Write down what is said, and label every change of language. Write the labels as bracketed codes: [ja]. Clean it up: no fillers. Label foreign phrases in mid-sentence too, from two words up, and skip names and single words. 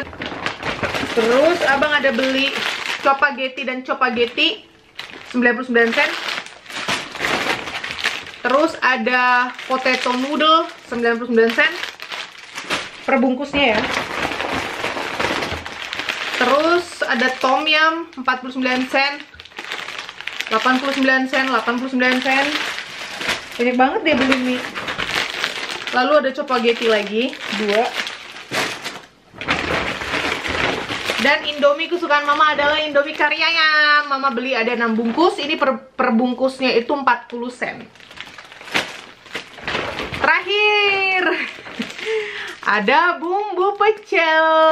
[id] Terus abang ada beli Chopageti dan Chopageti 99 sen. Terus ada potato noodle 99 sen perbungkusnya ya. Terus ada tom yum 49 sen, 89 sen, 89 sen. Banyak banget dia beli mie. Lalu ada Chopageti lagi 2. Dan Indomie kesukaan mama adalah Indomie kari ayam. Mama beli ada 6 bungkus. Ini per bungkusnya itu 40 sen. Terakhir ada bumbu pecel.